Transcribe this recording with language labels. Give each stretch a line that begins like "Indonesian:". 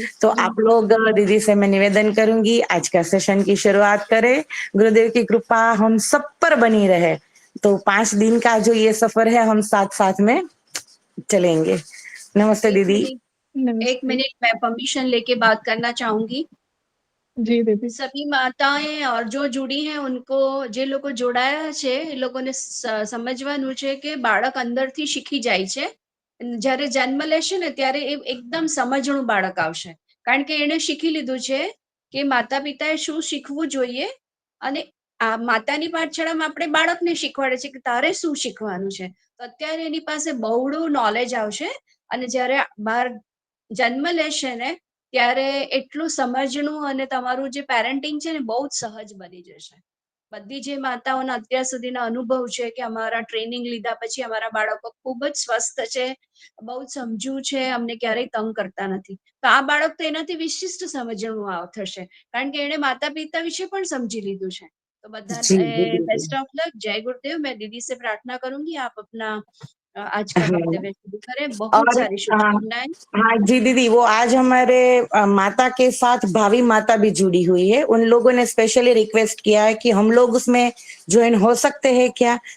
Hindi: तो आप लोग दीदी से मैं निवेदन करूंगी आज का सेशन की शुरुआत करें. गुरुदेव की कृपा हम सब पर बनी रहे. तो 5 दिन का जो ये सफर है हम साथ में चलेंगे. नमस्ते दीदी. एक मिनट मैं परमिशन लेके बात करना चाहूंगी. जी दीदी. सभी माताएं और जो जुड़ी हैं उनको
Gujarati: જે લોકો જોડાયા છે એ લોકોને સમજવાનું છે કે બાળક અંદરથી શીખી જાય છે, જ્યારે જન્મ લેશે ને ત્યારે એ એકદમ સમજણું બાળક આવશે, કારણ કે એણે શીખી લીધું છે કે માતા પિતાએ શું શીખવું જોઈએ, અને આ માતાની પાઠશાળામાં આપણે બાળકને શીખવાડે છે કે તારે શું શીખવાનું છે. તો અત્યારે એની પાસે બહુડું નોલેજ આવશે, અને જ્યારે બહાર જન્મ લેશે ને ત્યારે એટલું સમજણું અને તમારું જે પેરેન્ટિંગ છે ને બહુ જ સહજ બની જશે. બધી જે માતાઓના અત્યાર સુધીના અનુભવ છે કે અમારા ટ્રેનિંગ લીધા પછી અમારા બાળકો ખૂબ જ સ્વસ્થ છે, બહુ જ સમજુ છે, અમને ક્યારેય તંગ કરતા નથી. તો આ બાળક તો એનાથી વિશિષ્ટ સમજણું થશે, કારણ કે એને માતા પિતા વિશે પણ समझी લીધું છે.
Hindi: तो जी जी
Gujarati: बधाने
Hindi: बिल्कुल। बेस्ट ऑफ लक, जय गुरुदेव। मैं दीदी से प्रार्थना करूंगी आप अपना आज का हाँ वक्तव्य शुरू करें। बहुत और सारी शुभकामनाएं। हाँ जी दीदी, वो आज हमारे माता के साथ भावी माता भी जुड़ी हुई है। उन लोगों ने स्पेशली रिक्वेस्ट किया है कि हम लोग उसमें ज्वाइन हो सकते हैं क्या?